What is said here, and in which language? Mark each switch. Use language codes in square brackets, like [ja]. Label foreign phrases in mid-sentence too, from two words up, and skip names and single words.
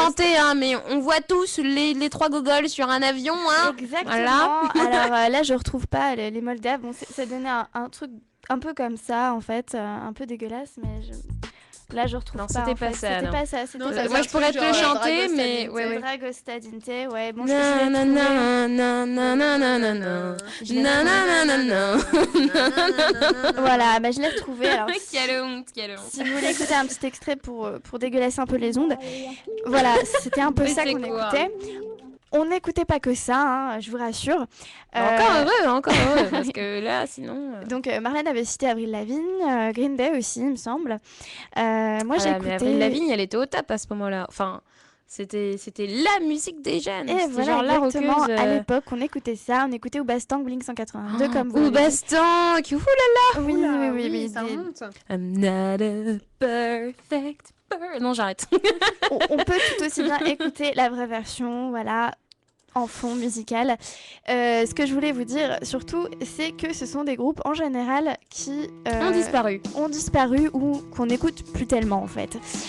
[fr] chanter, hein, mais on voit tous les trois gogoles sur un avion, hein. Exactement. Voilà. Alors là, je retrouve pas les Moldaves. Bon, ça donnait un truc un peu comme ça, en fait, un peu dégueulasse, mais là, je retrouve Non, pas. c'était en pas fait. ça, C'était non. pas ça. C'était Non, pas ça ça. Moi, je pourrais te le genre, chanter, Dragos mais Tadinte. ouais, ouais. Dragosta Dinte, ouais. Bon, je Na, l'ai na, trouvé. na, na, na, na, na, na. Je l'ai Na, na, na, na, na. Voilà, bah, je l'ai retrouvé. Alors, Quelle honte, quelle honte. si vous voulez écouter un petit extrait pour dégueulasser un peu les ondes, voilà, c'était un peu Mais ça c'est qu'on quoi écoutait. On n'écoutait pas que ça, hein, je vous rassure. Encore heureux, parce que là, sinon... Donc Marlène avait cité Avril Lavigne, Green Day aussi, il me semble. Moi, j'ai Ah, mais écouté... Avril Lavigne, elle était au top à ce moment-là. Enfin, c'était la musique des jeunes. Et C'était voilà, genre la exactement, roqueuse. à l'époque, on écoutait ça, on écoutait Oubastang, Blink 182, comme vous Ou l'avez dit. Bastang, oulala. Oui, Oula, oui, oui, ça des- remonte. [en] I'm not a perfect [fr] Non, j'arrête. on peut tout aussi bien écouter la vraie version, voilà, en fond musical. Ce que je voulais vous dire, surtout, c'est que ce sont des groupes, en général, qui Ont disparu. ou qu'on n'écoute plus tellement, en fait.